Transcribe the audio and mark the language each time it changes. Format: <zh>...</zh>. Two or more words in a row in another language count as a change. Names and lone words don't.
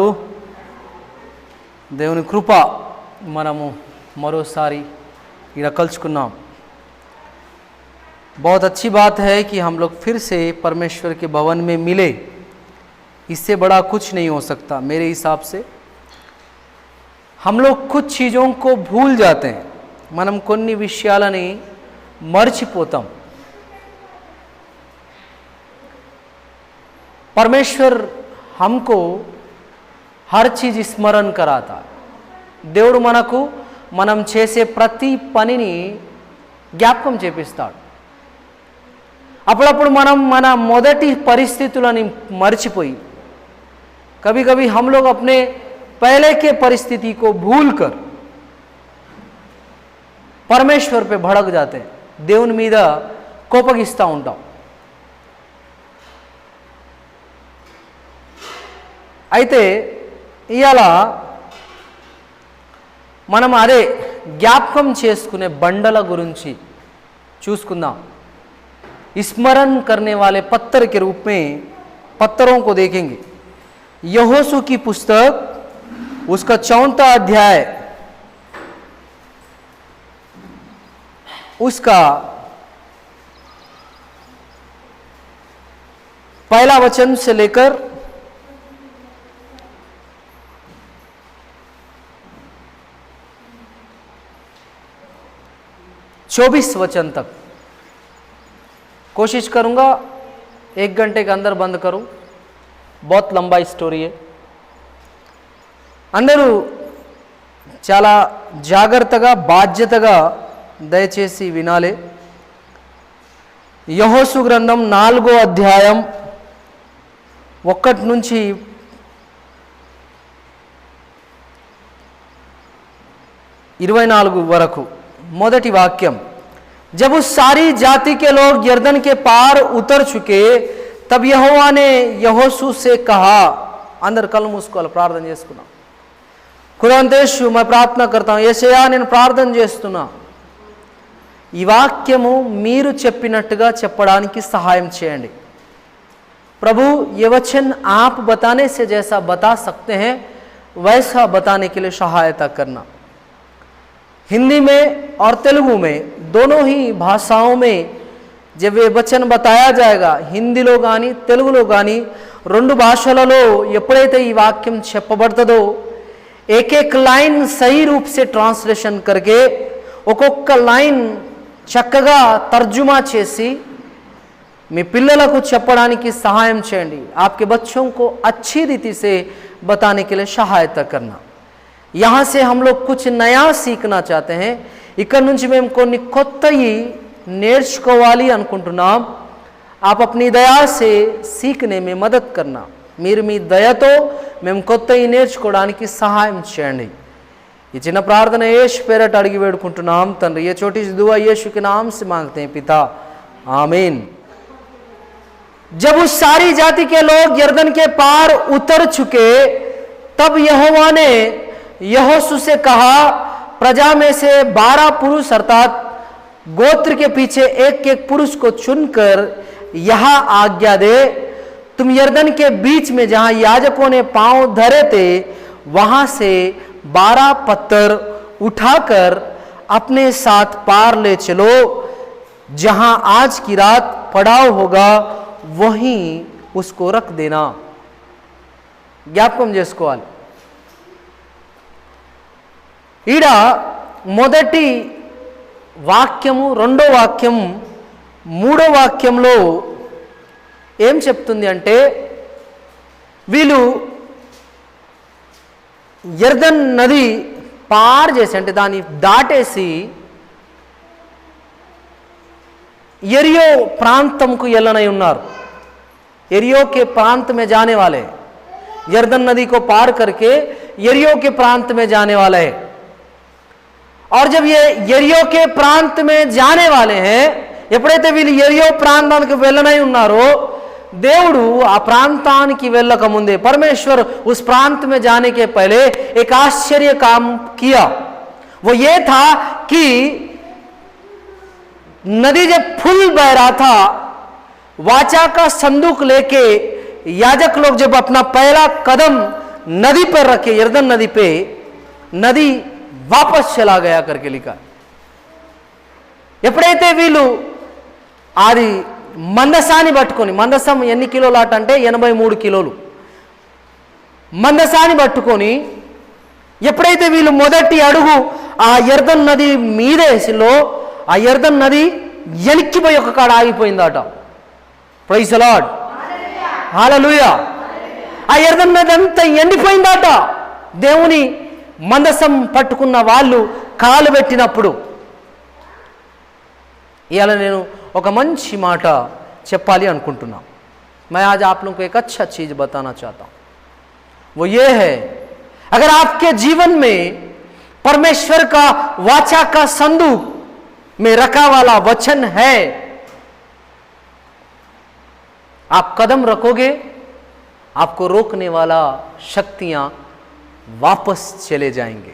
<te>దేవుని కృప మనము మరోసారి ఇలా కలుసుకున్నాం.</te> <hi>बहुत अच्छी बात है कि हम लोग फिर से परमेश्वर के भवन में मिले. इससे बड़ा कुछ नहीं हो सकता मेरे हिसाब से. हम लोग कुछ चीज़ों को भूल जाते हैं.</hi> <te>మనం కొన్ని విషయాలని మర్చిపోతాం.</te> <hi>परमेश्वर हमको हर चीज़ स्मरण कराता है.</hi> <te>దేవుడు మనం చేసే ప్రతి పనిని జ్ఞాపకం చేపిస్తాడు. అప్పుడప్పుడు మనం మన మొదటి పరిస్థితులని మర్చిపోయి</te> <hi>कभी कभी हम लोग अपने पहले के परिस्थिति को भूलकर परमेश्वर पे भड़क जाते हैं,</hi> <te>దేవుని మీద కోపగిస్తూ ఉంటాం. అయితే ఇవాళ మనం అదే జ్ఞాపకం చేసుకునే బండల గురించి చూసుకుందాం.</te> <hi>स्मरण करने वाले पत्थर के रूप में पत्थरों को देखेंगे. यहोशू की पुस्तक उसका 4वां अध्याय उसका 1 वचन से लेकर 24 वचन तक कोशिश करूंगा 1 घंटे के अंदर बंद करूं. बहुत लंबा स्टोरी है.</hi> <te>అందరూ చాలా జాగ్రత్తగా బాధ్యతగా దయచేసి వినాలి. యెహోషు గ్రంథం 4వ అధ్యాయం 1 నుంచి 24 వరకు మొదటి వాక్యం.</te> <hi>जब उस सारी जाति के लोग यरदन के पार उतर चुके तब यहोवा ने यहोशू से कहा.</hi> <te>అందరూ కళ్ళు मूసుకోవాలి, ప్రార్థన చేసుకున్నాం.</te> <hi>ఖుదాంతేషు मैं प्रार्थना करता हूं.</hi> <te>యేసయ్యా నేను ప్రార్థన చేస్తున్నా, ఈ వాక్యము మీరు చెప్పినట్టుగా చెప్పడానికి సహాయం చేయండి.</te> <hi>प्रभु ये वचन आप बताने से जैसा बता सकते हैं वैसा बताने के लिए सहायता करना. हिंदी में और तेलुगु में दोनों ही भाषाओं में जब ये वचन बताया जाएगा,</hi> <te>हिंदीలో కానీ తెలుగులో కానీ రెండు భాషలలో ఎప్పుడైతే ఈ వాక్యం చెప్పబడుతుందో</te> <hi>एक एक लाइन सही रूप से ट्रांसलेशन करके</hi> <te>ఒక్కొక్క లైన్ చక్కగా తర్జుమా చేసి మీ పిల్లలకు చెప్పడానికి సహాయం చేయండి.</te> <hi>आपके बच्चों को अच्छी रीति से बताने के लिए सहायता करना. यहाँ से हम लोग कुछ नया सीखना चाहते हैं.</hi> <te>ఇక్కడ నుంచి మేము కొన్ని కొత్తవి నేర్చుకోవాలి అనుకుంటున్నాం.</te> <hi>आप अपनी दया से सीखने में मदद करना.</hi> <te>మీరు మీ దయతో మేము కొత్తవి నేర్చుకోవడానికి సహాయం చేయండి. ఈ చిన్న ప్రార్థన యేసు పేరట అడిగి వేడుకుంటున్నాం తండ్రి.</te> <hi>ये छोटी सी दुआ यीशु के नाम से मांगते हैं पिता, आमीन. जब उस सारी जाति के लोग यरदन के पार उतर चुके तब यहोवा ने यहोशू से कहा, प्रजा में से 12 पुरुष अर्थात गोत्र के पीछे एक एक पुरुष को चुनकर यह आज्ञा दे, तुम यरदन के बीच में जहां याजकों ने पांव धरे थे वहां से 12 पत्थर उठाकर अपने साथ पार ले चलो. जहां आज की रात पड़ाव होगा वहीं उसको रख देना.</hi> <te>జ్ఞాపకం చేసుకోవాలి. ఈడ మొదటి వాక్యము, రెండో వాక్యం, మూడో వాక్యంలో ఏం చెప్తుంది అంటే వీళ్ళు యర్దన్ నది పార్ చేసి అంటే దాన్ని దాటేసి ఎరియో ప్రాంతంకు వెళ్ళనై ఉన్నారు.</te> <hi>एरियो के प्रांत में जाने वाले, यर्दन नदी को पार करके एरियो के प्रांत में जाने वाले हैं. और जब ये एरियो के प्रांत में जाने वाले हैं,</hi> <te>ఎప్పుడైతే వీళ్ళు ఎరియో ప్రాంతానికి వెళ్ళనై ఉన్నారో దేవుడు ఆ ప్రాంతానికి వెళ్ళక ముందే</te> <hi>परमेश्वर उस प्रांत में जाने के पहले एक आश्चर्य काम किया. वो ये था कि नदी जब फुल बह रहा था, वाचा का संदूक लेके याजक लोग जब अपना पहला कदम नदी पर रखे, यर्दन नदी पे, नदी वापस चला गया करके लिखा.</hi> <te>ఎప్పుడైతే వీళ్ళు అది మందసాన్ని పట్టుకొని, మందసం ఎన్ని కిలోలాట అంటే 83 కిలోలు మందసాన్ని పట్టుకొని ఎప్పుడైతే వీళ్ళు మొదటి అడుగు ఆ యర్దన్ నది మీదేసిలో ఆ యర్దన్ నది ఎనిక్కిపోయి ఒక కాడ ఆగిపోయిందట.</te> <en>Praise the Lord,</en> <te>హల్లెలూయా. ఆ యర్దన్ నది అంతా ఎండిపోయిందట. దేవుని మందసం పట్టుకున్న వాళ్ళు కాలు పెట్టినప్పుడు, ఇవాళ నేను ఒక మంచి మాట చెప్పాలి అనుకుంటున్నా.</te> <hi>मैं आज आप लोगों को एक अच्छा चीज बताना चाहता हूं, वो ये है, अगर आपके जीवन में परमेश्वर का वाचा का संदूक में रखा वाला वचन है, आप कदम रखोगे, आपको रोकने वाला शक्तियां वापस चले जाएंगे.</hi>